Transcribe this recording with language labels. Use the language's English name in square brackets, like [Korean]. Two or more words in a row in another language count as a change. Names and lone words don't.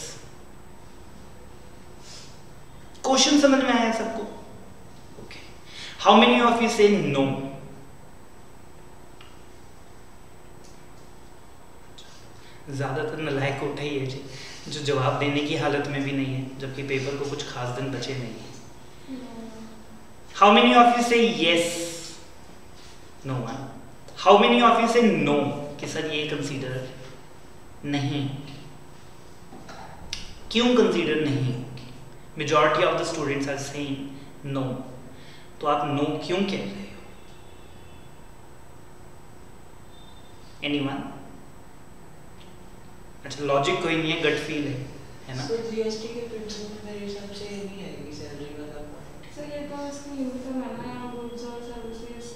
[Hindi] क्वेश्चन समझ में आया सबको? [English] okay, how many of you say no? [Hindi] ज्यादातर नलायक उठा ही है जी, जो जवाब देने की हालत में भी नहीं है, जबकि पेपर को कुछ खास दिन बचे नहीं है। [English] How many of you say yes? No one. How many of you say no? [Hindi] कि सर ये कंसीडर नहीं। क्यों कंसीडर नहीं? [English] Majority of the students are saying no. [Hindi] तो आप no क्यों कह रहे हो? Anyone? अच्छा, लॉजिक कोई नहीं है, [English] gut feel [Hindi] है ना? तो जीएसटी के प्रिंसिपल में मेरे हिसाब से नहीं आएगी सैलरी वाला पॉइंट। सर ये तो इसकी इनकम है ना, गुड्स और सर्विसेज,